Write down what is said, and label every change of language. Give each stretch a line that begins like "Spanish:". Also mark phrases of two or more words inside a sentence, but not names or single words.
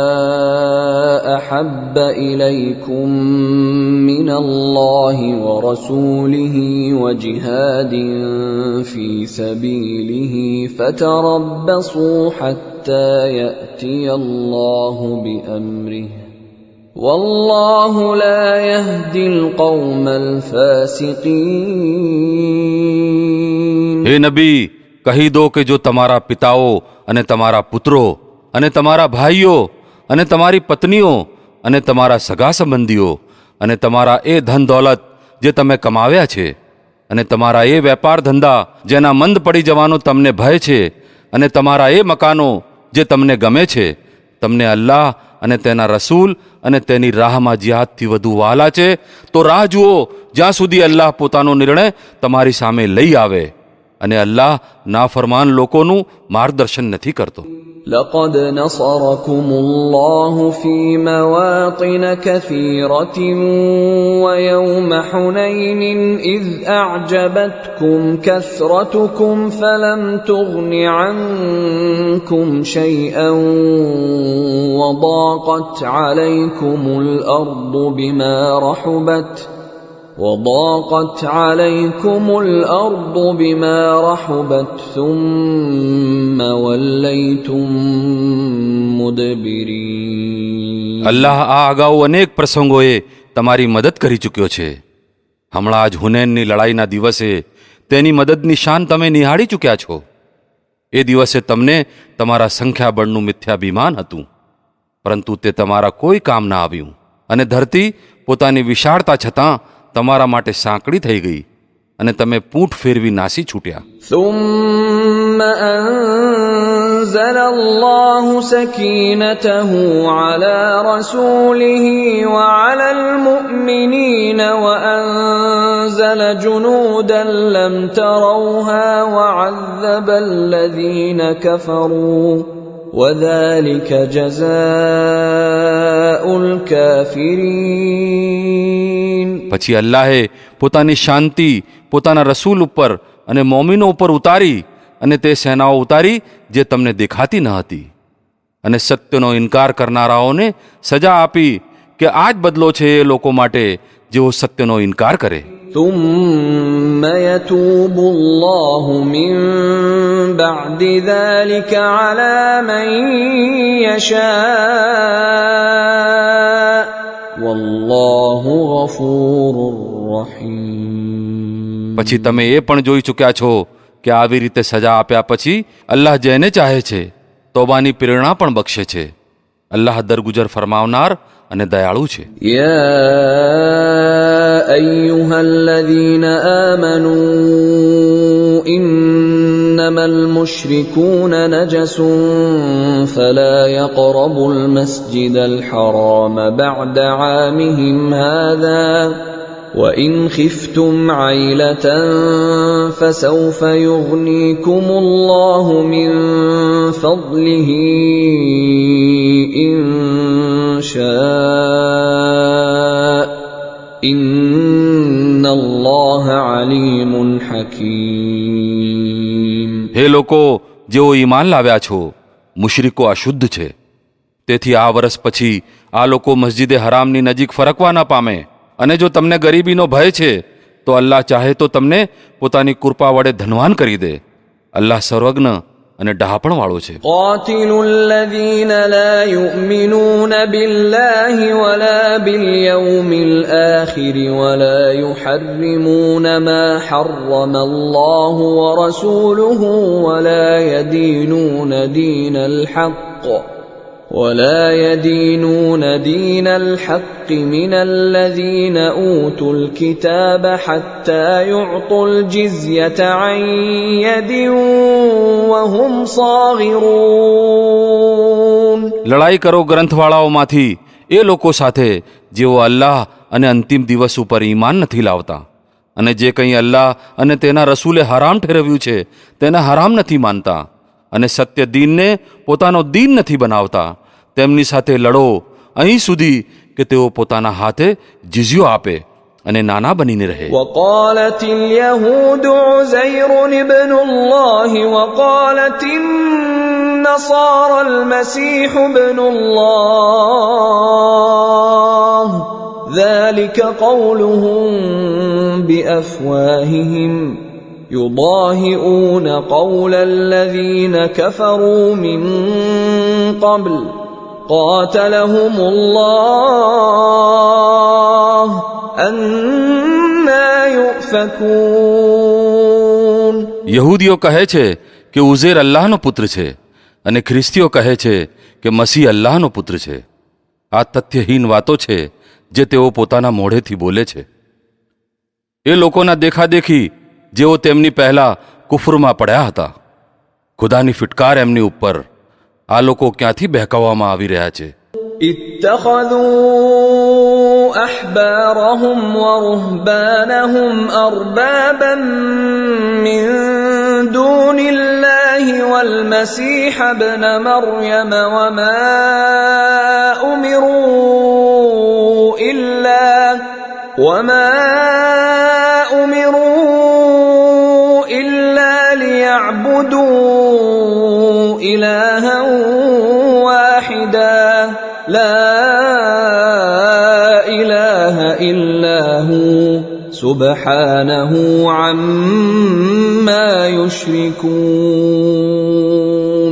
Arabic: أحب إليكم من الله ورسوله وجهاد في سبيله فتربصوا حتى يأتي الله بأمره والله لا يهدي القوم الفاسقين.
Gujarati: હે નબી, કહી દો કે જો તમારા પિતાઓ અને તમારા પુત્રો અને તમારા ભાઈઓ અને તમારી પત્નીઓ અને તમારા સગા સંબંધીઓ અને તમારા એ ધન દોલત જે તમે કમાવ્યા છે અને તમારા એ વેપાર ધંધા જેના મંદ પડી જવાનો તમને ભય છે અને તમારા એ મકાનો જે તમને ગમે છે, તમને અલ્લાહ અને તેના રસૂલ અને તેની રાહમાં જિહાદથી વધુ વહાલા છે, તો રાહ જુઓ જ્યાં સુધી અલ્લાહ પોતાનો નિર્ણય તમારી સામે લઈ આવે, અને અલ્લાહ નાફરમાન લોકોનું માર્ગદર્શન નથી કરતો.
Arabic: لقد نصركم الله في مواطن كثيرة ويوم حنين إذ أعجبتكم كثرتكم فلم تغن عنكم شيئا وضاقت عليكم الأرض بما رحبت ثم وليتم مدبرين.
Gujarati: અલ્લાહ આ અગાઉ અનેક પ્રસંગોએ તમારી મદદ કરી ચૂક્યો છે. હમણાં જ હુનૈનની લડાઈના દિવસે તેની મદદની શાન તમે નિહાળી ચૂક્યા છો. એ દિવસે તમને તમારા સંખ્યાબળનું મિથ્યાભિમાન હતું, પરંતુ તે તમારા કોઈ કામ ના આવ્યું, અને ધરતી પોતાની વિશાળતા છતાં તમારા માટે સાંકડી થઈ ગઈ અને તમે પૂંઠ ફેરવી નાસી છૂટ્યા.
Arabic: ثم أنزل الله سكينته على رسوله وعلى المؤمنين وأنزل جنودا لم تروها وعذب الذين كفروا وذلك جزاء الكافرين.
Gujarati: પછી અલ્લાહે પોતાની શાંતિ પોતાના રસૂલ ઉપર અને મોમિનો ઉપર ઉતારી અને તે સેનાઓ ઉતારી જે તમને દેખાતી ન હતી, અને સત્યનો ઇનકાર કરનારાઓને સજા આપી કે આ જ બદલો છે એ લોકો માટે જેઓ સત્યનો ઇનકાર કરે.
Arabic: ثم يتوب الله من بعد ذلك على من يشاء والله غفور رحيم.
Gujarati: પછી તમે એ પણ જોઈ ચૂક્યા છો કે આવી રીતે સજા આપ્યા પછી અલ્લાહ જેને ચાહે છે તોબાની પ્રેરણા પણ બક્ષે છે. અલ્લાહ દરગુજર ફરમાવનાર અને દયાળુ છે.
Arabic: يا أيها الذين آمنوا إنما المشركون نجس فلا يقربوا المسجد الحرام بعد عامهم هذا وإن خفتم عيلة فسوف يغنيكم الله من فضله إن شاء إن الله عليم حكيم.
Gujarati: હે લોકો જેઓ ઈમાન લાવ્યા છો, મુશરિકો અશુદ્ધ છે, તેથી આ વર્ષ પછી આ લોકો મસ્જિદે હરામની નજીક ફરકવા ન પામે. અને જો તમને ગરીબીનો ભય છે તો અલ્લાહ ચાહે તો તમને પોતાની કૃપા વડે ધનવાન કરી દે. અલ્લાહ સર્વજ્ઞ અને ડહાપણવાળો છે.
Arabic: قاتلوا الذين لا يؤمنون بالله ولا باليوم الآخر ولا يحرمون ما حرم الله ورسوله ولا يدينون دين الحق من الذين أوتوا الكتاب حتى يعطوا الجزية عن يد وهم صاغرون.
Gujarati: લડાઈ કરો ગ્રંથવાળાઓમાંથી એ લોકો સાથે જેઓ અલ્લાહ અને અંતિમ દિવસ ઉપર ઈમાન નથી લાવતા અને જે કંઈ અલ્લાહ અને તેના રસૂલે હરામ ઠેરવ્યું છે તેને હરામ નથી માનતા અને સત્ય દીનને પોતાનો દીન નથી બનાવતા. તેમની સાથે લડો અહીં સુધી કે તેઓ પોતાના હાથે જિઝ્યો આપે અને નાના બનીને રહે.
Arabic: وقالت اليهود عزير ابن الله وقالت النصارى المسيح ابن الله ذلك قولهم بأفواههم يضاهئون قول الذين كفروا من قبل قاتلهم الله أنا يؤفكون.
Gujarati: યહૂદીઓ કહે છે કે ઉઝેર અલ્લાહનો પુત્ર છે અને ખ્રિસ્તીઓ કહે છે કે મસીહ અલ્લાહનો પુત્ર છે. આ તથ્યહીન વાતો છે જે તેઓ પોતાના મોઢેથી બોલે છે. એ લોકોના દેખાદેખી જેઓ તેમની પહેલા કુફરમાં પડ્યા હતા. ખુદાની ફિટકાર એમની ઉપર. આ લોકો ક્યાંથી બહેકાવવામાં આવી રહ્યા છે.
Arabic: اتخذوا أحبارهم ورهبانهم أربابا من دون الله والمسيح ابن مريم وما أمروا إلا ليعبدوا إلها واحدا لا إله إلا هو سبحانه عما يشركون.